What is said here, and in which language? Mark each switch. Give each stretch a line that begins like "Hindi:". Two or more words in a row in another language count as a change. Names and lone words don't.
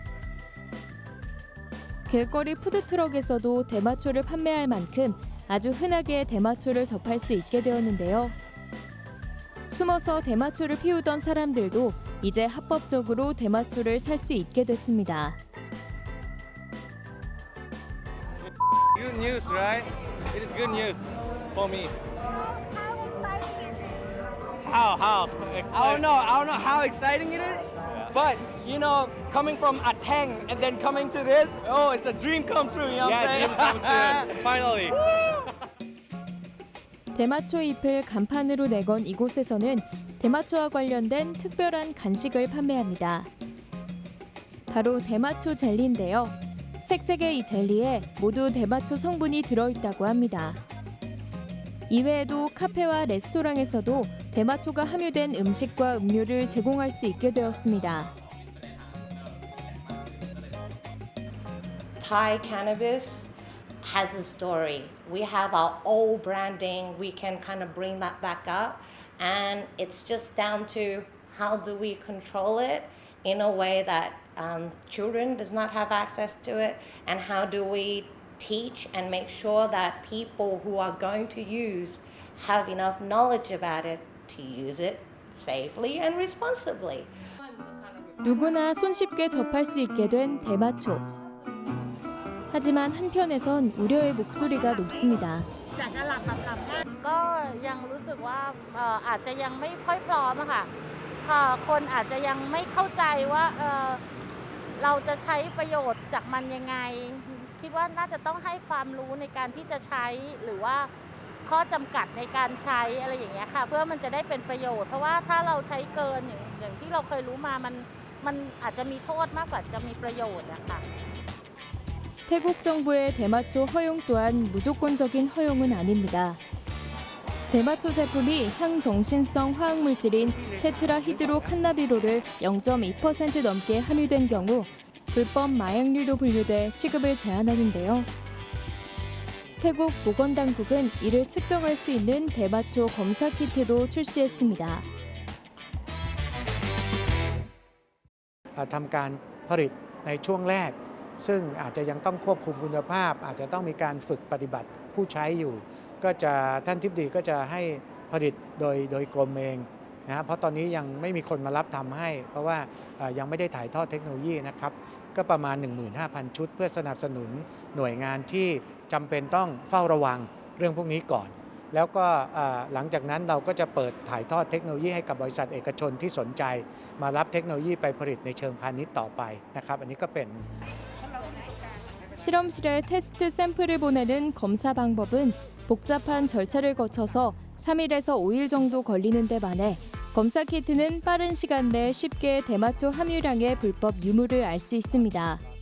Korean: 길거리 푸드트럭에서도 대마초를 판매할 만큼 아주 흔하게 대마초를 접할 수 있게 되었는데요. 숨어서 대마초를 피우던 사람들도 이제 합법적으로 대마초를 살 수 있게 됐습니다.
English: Good news, right? It is good news for me. How? I don't know how exciting it is, but you know, coming from Ateng and then coming to this, oh, it's a dream come true. You know what I'm saying? Dream come true. Finally.
Korean: 대마초 잎을 간판으로 내건 이곳에서는 대마초와 관련된 특별한 간식을 판매합니다. 바로 대마초 젤리인데요. 색색의 이 젤리에 모두 대마초 성분이 들어있다고 합니다. 이외에도 카페와 레스토랑에서도 대마초가 함유된 음식과 음료를 제공할 수 있게 되었습니다.
English: Thai cannabis has a story. We have our old branding. We can kind of bring that back up. And it's just down to how do we control it in a way that children does not have access to it, and how do we teach and make sure that people who are going to use have enough knowledge about it to use it safely and responsibly.
Korean: 누구나 손쉽게 접할 수 있게 된 대마초. 하지만 한편에선 우려의 목소리가 높습니다.
Thai: ก็ยังรู้สึกว่าอาจจะยังไม่ค่อยพร้อมอะค่ะคนอาจจะยังไม่เข้าใจว่าเราจะใช้ประโยชน์จากมันยังไงคิดว่าน่าจะต้องให้ความรู้ในการที่จะใช้หรือว่าข้อจำกัดในการใช้อะไรอย่างเงี้ยค่ะเพื่อมันจะได้เป็นประโยชน์เพราะว่าถ้าเราใช้เกินอย่างที่เราเคยรู้มามันอาจจะมีโทษมากกว่าจะมีประโยชน์นะคะ
Korean: 태국 정부의 대마초 허용 또한 무조건적인 허용은 아닙니다. 대마초 제품이 향정신성 화학물질인 테트라히드로 칸나비롤을 0.2% 넘게 함유된 경우 불법 마약류로 분류돼 취급을 제한하는데요. 태국 보건당국은 이를 측정할 수 있는 대마초 검사 키트도 출시했습니다.
Thai: ทำการผลิตในช่วงแรกซึ่งอาจจะยังต้องควบคุมคุณภาพอาจจะต้องมีการฝึกปฏิบัติผู้ใช้อยู่ก็ จะท่านทิบดีก็จะให้ผลิตโดยกรมเองนะเพราะตอนนี้ยังไม่มีคนมารับทำให้เพราะว่ายังไม่ได้ถ่ายทอดเทคโนโลยีนะครับก็ประมาณ 15,000 ชุดเพื่อสนับสนุนหน่วยงานที่จำเป็นต้องเฝ้าระวังเรื่องพวกนี้ก่อนแล้วก็หลังจากนั้นเราก็จะเปิดถ่ายทอดเทคโนโลยีให้กับบริษัทเอกชนที่สนใจมารับเทคโนโลยีไปผลิตในเชิงพาณิชย์ต่อไปนะครับอันนี้ก็เป็น
Korean: 실험실에 테스트 샘플을 보내는 검사 방법은 복잡한 절차를 거쳐서 3일에서 5일 정도 걸리는 데 반해 검사 키트는 빠른 시간 내에 쉽게 대마초 함유량의 불법 유무를 알 수 있습니다.